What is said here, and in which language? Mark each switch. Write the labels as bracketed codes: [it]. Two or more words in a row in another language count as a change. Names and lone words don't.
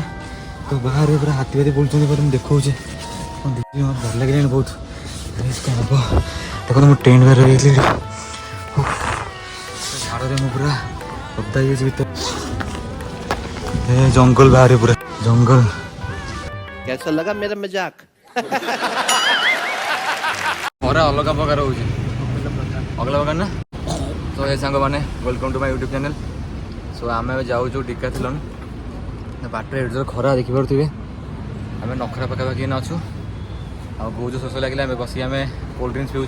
[or] ତ ବାହାରେ ପୁରା ହାତୀ ଫାତି ବୁଲୁଛନ୍ତି ବୋଧେ, ମୁଁ ଦେଖାଉଛି କ'ଣ ଦେଖିବି ମୋତେ ଡର ଲାଗିଲାଣି ବହୁତ। କ'ଣ ହବ ଦେଖନ୍ତୁ, ମୁଁ ଟେଣ୍ଟ ବାଡ଼େଇ ଯାଇଥିଲି ଝାଡ଼ରେ ମୁଁ ପୁରା ଓଦା ହେଇଯାଇଛି ଭିତରେ। ଜଙ୍ଗଲ ବାହାରେ ପୁରା ଜଙ୍ଗଲ। [hi] कैसा लगा मेरा मजाक? [or] ଖରା ଅଲଗା ପ୍ରକାର ହେଉଛି, ଅଲଗା ପ୍ରକାର ନା। ତ ଏ ସାଙ୍ଗମାନେ [en] welcome to my YouTube channel. [or] ସୋ ଆମେ ଏବେ ଯାଉଛୁ ଡିକାଥଲନ୍। ବାଟରେ ଏଠି ଖରା ଦେଖିପାରୁଥିବେ। ଆମେ ନଖରା ପାଖାପାଖି ଏଇନା ଅଛୁ। ଆଉ ବହୁତ ଶୋଷ ଲାଗିଲା, ଆମେ ବସିକି ଆମେ [en] cold drinks [or] ପିଉଛୁ।